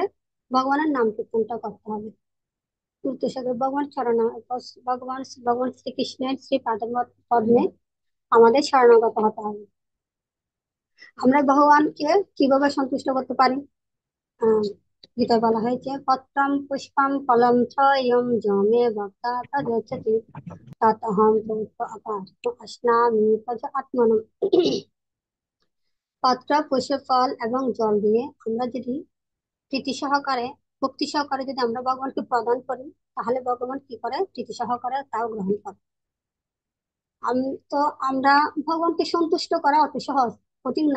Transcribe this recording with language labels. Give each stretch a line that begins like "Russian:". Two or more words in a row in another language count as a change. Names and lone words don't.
Bangla: ভগবানের নাম কীর্তনটা করতে হবে। গুরুত্ব সাগর ভগবান ভগবান ভগবান শ্রীকৃষ্ণের শ্রী পদ্মে আমাদের শরণাগত হতে হবে। আমরা ভগবানকে কিভাবে সন্তুষ্ট করতে পারি? আহ গীতায় বলা হয়েছে,
Sanskrit: পত্রম পুষ্পম ফলম চ ইয়ম যমে ভক্তা তদ্গচ্ছতি ততহম তৎ অপার্থ অশ্নামি তজ আত্মনম।
Bangla: পত্র, পুষ্প, ফল এবং জল দিয়ে আমরা যদি প্রীতি সহকারে, ভক্তি সহকারে যদি আমরা ভগবানকে প্রদান করি, তাহলে ভগবান কি করে? প্রীতি সহকারে তাও গ্রহণ করে। আমি তো আমরা ভগবানকে সন্তুষ্ট করা অত সহজ, কঠিন না।